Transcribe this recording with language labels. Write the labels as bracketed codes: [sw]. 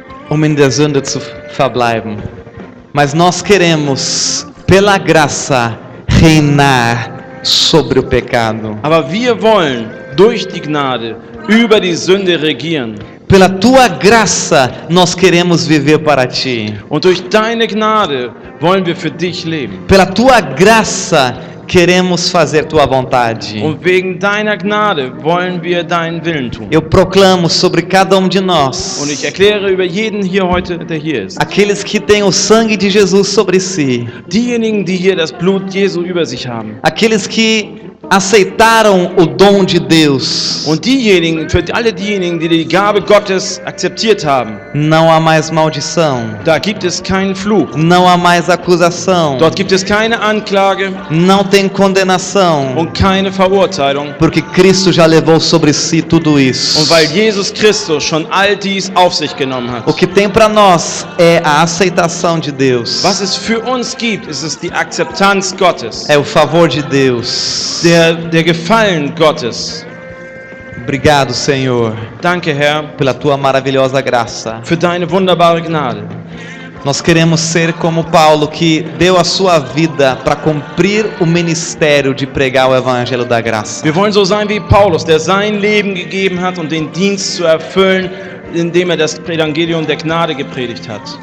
[de] In der Sünde zu verbleiben. [pt] Mas nós queremos, pela graça, reinar sobre o pecado. [de] aber wir wollen durch die Gnade über die Sünde regieren. [pt] Pela tua graça, nós queremos viver para ti. [de] Und durch deine Gnade wollen wir für dich leben. [pt] Pela tua graça, queremos fazer tua vontade. [de] Und wegen deiner Gnade wollen wir deinen Willen tun. [pt] Eu proclamo sobre cada de [de] Und [pt] nós, [de] ich erkläre über jeden hier heute, der hier ist, [pt] aqueles que têm o sangue de Jesus sobre si, [de] diejenigen, die hier das Blut Jesu über sich haben, [pt] aqueles que aceitaram o dom de Deus, [de] und diejenigen, für alle diejenigen, die die Gabe Gottes akzeptiert haben, [pt] não há mais maldição, [de] da gibt es keinen Fluch. [pt] não há mais acusação, [de] Dort gibt es keine Anklage [pt] não tem condenação, [de] und keine Verurteilung. [pt] porque Cristo já levou sobre si tudo [de] Und [pt] isso. [de] weil Jesus Christus schon all dies auf sich genommen hat. [pt] O que tem para nós é a aceitação de Deus, [de] Was es für uns gibt, ist es die Akzeptanz Gottes, [pt] é o favor de Deus. [de] der Gefallen Gottes. [pt] Obrigado, Senhor, [de] Danke, Herr, [pt] pela tua maravilhosa graça. [de] für deine wunderbare Gnade. [pt] Nós queremos ser como Paulo, que deu a sua vida para cumprir o ministério de pregar o evangelho da graça. [de] Wir wollen so sein wie Paulus, der sein Leben gegeben hat, um den Dienst zu erfüllen, indem er das Evangelium der Gnade gepredigt hat.